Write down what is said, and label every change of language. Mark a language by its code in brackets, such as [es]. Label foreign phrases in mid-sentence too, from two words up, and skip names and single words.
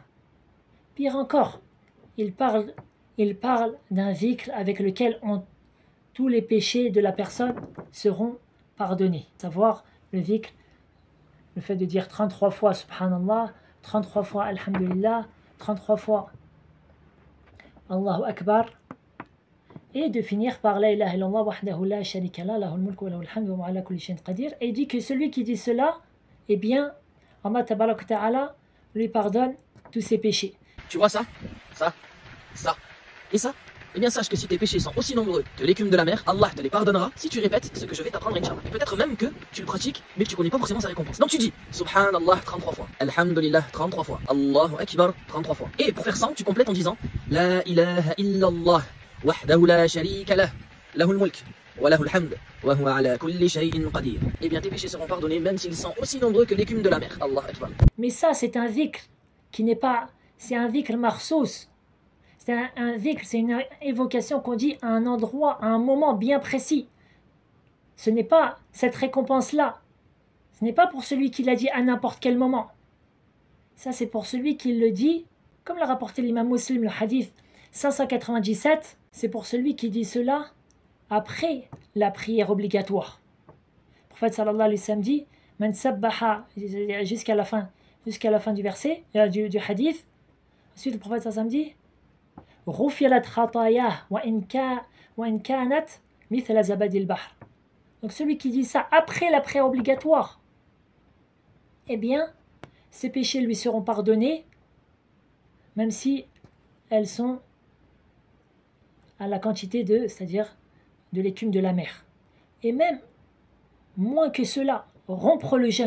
[fr] Pire encore, il parle d'un dhikr avec lequel tous les péchés de la personne seront pardonnés. À savoir le dhikr, le fait de dire 33 fois Subhanallah, 33 fois Alhamdulillah, 33 fois [ar] الله أكبر, [fr] et de finir par [ar] لا إله إلا الله وحده لا شريك لا له الملك وله الحمد وعلى كل شيء قدير. [fr] Et il dit que celui qui dit cela, eh bien, [ar] الله تبارك تعالى [fr] lui pardonne tous ses péchés. Tu vois ça, et ça? Eh bien sache que si tes péchés sont aussi nombreux que l'écume de la mer, Allah te les pardonnera si tu répètes ce que je vais t'apprendre, Inch'Allah. Et peut-être même que tu le pratiques, mais que tu connais pas forcément sa récompense. Donc tu dis Subhanallah 33 fois, Alhamdulillah 33 fois, [ar] الله أكبر [fr] 33 fois. Et pour faire 100, tu complètes en disant [ar] لا إله إلا الله وحده لا شريك له، له الملك وله الحمد وهو على كل شيء قدير. [fr] Eh bien tes péchés seront pardonnés même s'ils sont aussi nombreux que l'écume de la mer. [ar] الله أكبر. [fr] Mais ça c'est un dhikr qui n'est pas, c'est un dhikr marsous. C'est un dhikr, c'est une évocation qu'on dit à un endroit, à un moment bien précis. Ce n'est pas cette récompense-là. Ce n'est pas pour celui qui l'a dit à n'importe quel moment. Ça, c'est pour celui qui le dit, comme l'a rapporté l'imam Muslim, le hadith 597, c'est pour celui qui dit cela après la prière obligatoire. Le prophète [ar] صلى الله عليه وسلم [fr] dit, [ar] من سبح, [fr] jusqu'à la fin du verset, du hadith. Ensuite, le prophète [ar] صلى الله عليه وسلم dit, غفرت خطاياه وإن كانت مثل زبد البحر. [fr] Donc celui qui dit ça après la prière obligatoire, eh bien, ses péchés lui seront pardonnés, même si elles sont à la quantité c'est-à-dire de l'écume de la mer. Et même moins que cela, rompre le jeûne.